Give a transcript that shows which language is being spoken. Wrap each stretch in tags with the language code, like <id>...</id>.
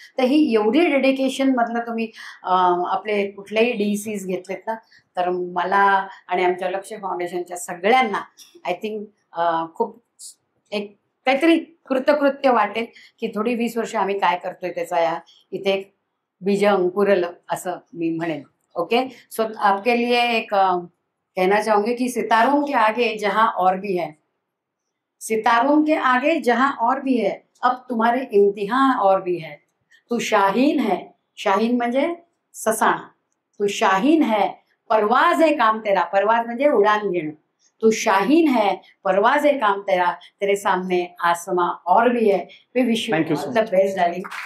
<mr>तर ही एवढी डेडिकेशन मधलं तुम्ही आपले कुठलेही DCs घेतलेत ना, तर मला आणि आमच्या लक्ष्य फाउंडेशनच्या सगळ्यांना आय थिंक खूप एक काहीतरी कृतकृत्य वाटेल की थोडी 20 वर्ष आम्ही काय करतोय त्याचा या इथे एक बीज अंकुरलं असं मी म्हणेन.</mr> <en>okay, so</en> <hi>आपके लिए एक कहना चाहूंगी कि सितारों के आगे जहां और भी है, सितारों के आगे जहां और भी है, अब तुम्हारे इम्तिहान और भी है. तू शाहीन है,</hi> <mr>शाहीन म्हणजे ससाणा,</mr> <hi>तू शाहीन है, परवाज है काम तेरा,</hi> <mr>परवाज म्हणजे उडान घेणं.</mr> <hi>तू शाहीन है, परवाज है काम तेरा, तेरे सामने आसमां और भी है.</hi> <en>We wish you the best darling.</en>